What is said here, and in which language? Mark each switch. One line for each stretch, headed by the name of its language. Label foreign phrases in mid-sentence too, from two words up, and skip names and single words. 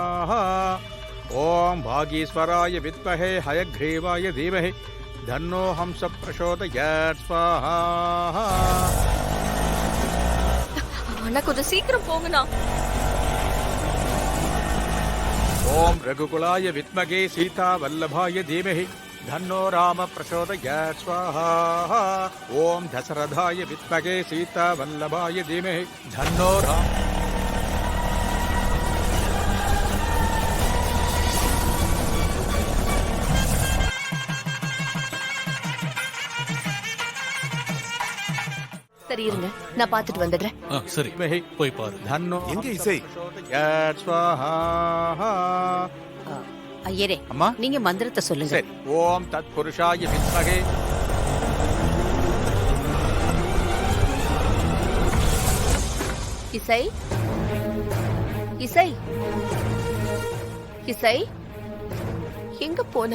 Sanskrit: ॐ वागीश्वराय विद्महे हयग्रीवाय धीमहि तन्नो हंस प्रचोदयात् स्वाहा.
Tamil: அண்ணா, கொஞ்சம் சீக்கிரம் போங்கண்ணா.
Sanskrit: ॐ रघुकुलाय विद्महे सीता वल्लभाय धीमहि धन्नो राम प्रचोदयात् स्वाहा. ओम दशरथाय विद्महे सीता वल्लभाय धीमहि धन्नो राम.
Tamil: சரி இருங்க, நான் பாத்துட்டு வந்துடுறேன். சரி, போய் பாரு.
Sanskrit: धन्नो
Tamil: எங்க இசை?
Sanskrit: प्रचोदयात् स्वाहा.
Tamil: ஐயரே, அம்மா, நீங்க மந்திரத்தை சொல்லுங்க.
Sanskrit: சரி. ॐ तत् पुरुषाय विद्महे.
Tamil: இசை, இசை, இசை எங்க போனா?